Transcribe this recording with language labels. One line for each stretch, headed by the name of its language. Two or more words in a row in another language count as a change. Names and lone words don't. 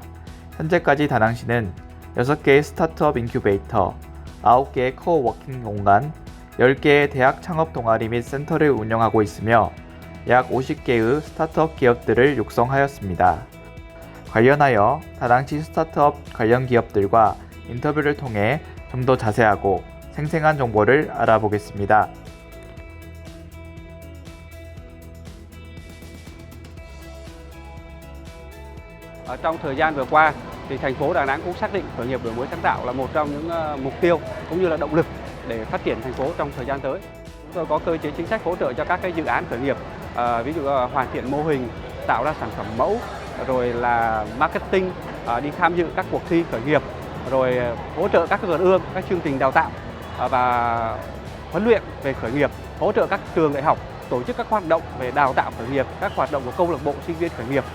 Korean: 현재까지 다낭시는 6개의 스타트업 인큐베이터, 9개의 코워킹 공간, 10개의 대학 창업 동아리 및 센터를 운영하고 있으며 약 50개의 스타트업 기업들을 육성하였습니다. 관련하여 다낭시 스타트업 관련 기업들과 인터뷰를 통해 좀 더 자세하고 생생한 정보를 알아보겠습니다.
Vietnamese: Trong thời gian vừa qua, thì thành phố Đà Nẵng cũng xác định khởi nghiệp đổi mới sáng tạo là một trong những mục tiêu cũng như là động lực để phát triển thành phố trong thời gian tới. Chúng tôi có cơ chế chính sách hỗ trợ cho các cái dự án khởi nghiệp, ví dụ hoàn thiện mô hình, tạo ra sản phẩm mẫu, rồi là marketing, đi tham dự các cuộc thi khởi nghiệp, rồi hỗ trợ các vườn ươm, các chương trình đào tạo và huấn luyện về khởi nghiệp, hỗ trợ các trường đại học tổ chức các hoạt động về đào tạo khởi nghiệp, các hoạt động của câu lạc bộ sinh viên khởi nghiệp.